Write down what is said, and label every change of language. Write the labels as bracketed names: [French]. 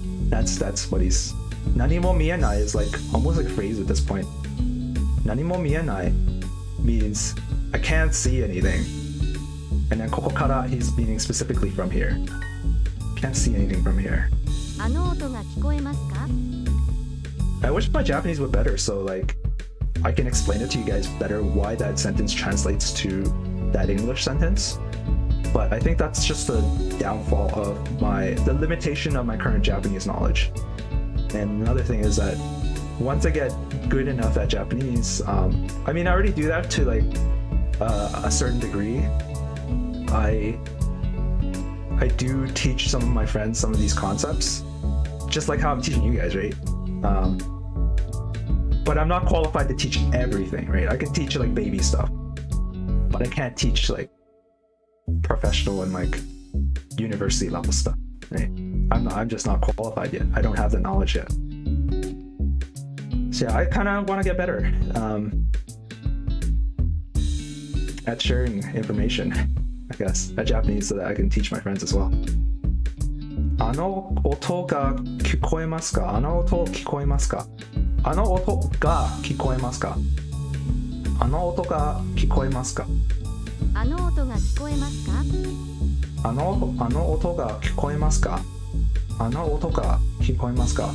[English] That's what he's. Nanimo mienai is like almost like a phrase at this point. Nanimo mienai means I can't see anything. And then koko kara, he's meaning specifically from here. Can't see anything from here. [Japanese] あの音が聞こえますか? [English] I wish my Japanese were better, so like I can explain it to you guys better why that sentence translates to that English sentence. But I think that's just the downfall of the limitation of my current Japanese knowledge. And another thing is that once I get good enough at Japanese, I mean, I already do that to like a certain degree. I do teach some of my friends some of these concepts, just like how I'm teaching you guys, right? But I'm not qualified to teach everything, right? I can teach like baby stuff, but I can't teach like professional and like university level stuff, right? I'm just not qualified yet. I don't have the knowledge yet. So yeah, I kind of want to get better at sharing information, I guess, at Japanese, so that I can teach my friends as well. [Japanese] あの音が聞こえますか? あの音聞こえますか? あの音が聞こえますか?あの音が聞こえますか? あの音が聞こえますか? あの音が聞こえますか?あの音が聞こえますか?